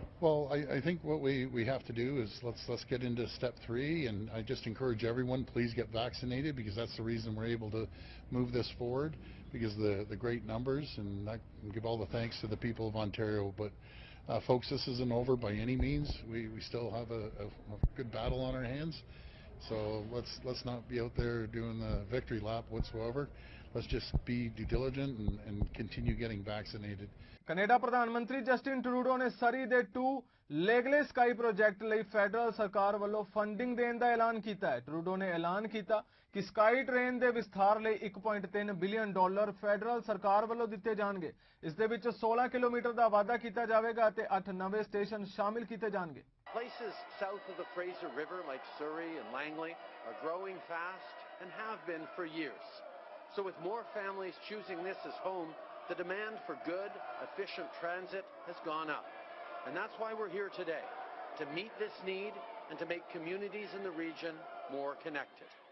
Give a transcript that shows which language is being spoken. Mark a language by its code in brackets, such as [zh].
[en] Well, I think what we have to do is let's get into step 3, and I just encourage everyone, please get vaccinated, because that's the reason we're able to move this forward, because the great numbers, and I give all the thanks to the people of Ontario. But folks, this isn't over by any means. We still have a good battle on our hands. So let's not be out there doing the victory lap whatsoever. Let's just be due diligent and continue getting vaccinated. [pa] Canada ਪ੍ਰਧਾਨ ਮੰਤਰੀ Justin Trudeau ਨੇ ਸਰੀ ਦੇ 2 ਲੇਗਲੇ sky project ਲਈ federal ਸਰਕਾਰ ਵੱਲੋਂ funding ਦੇਣ ਦਾ ਐਲਾਨ ਕੀਤਾ ਹੈ। ਟਰੂਡੋ ਨੇ ਐਲਾਨ ਕੀਤਾ ਕਿ ਸਕਾਈ ਟ੍ਰੇਨ ਦੇ ਵਿਸਥਾਰ ਲਈ 1.3 ਬਿਲੀਅਨ ਡਾਲਰ ਫੈਡਰਲ ਸਰਕਾਰ ਵੱਲੋਂ ਦਿੱਤੇ ਜਾਣਗੇ। ਇਸ ਦੇ ਵਿੱਚ 16 ਕਿਲੋਮੀਟਰ ਦਾ ਵਾਧਾ ਕੀਤਾ ਜਾਵੇਗਾ ਅਤੇ 8 ਨਵੇਂ ਸਟੇਸ਼ਨ ਸ਼ਾਮਿਲ ਕੀਤੇ ਜਾਣਗੇ। [en] Places south of the Fraser River like Surrey and Langley are growing fast and have been for years. So with more families choosing this as home, the demand for good, efficient transit has gone up. And that's why we're here today, to meet this need and to make communities in the region more connected.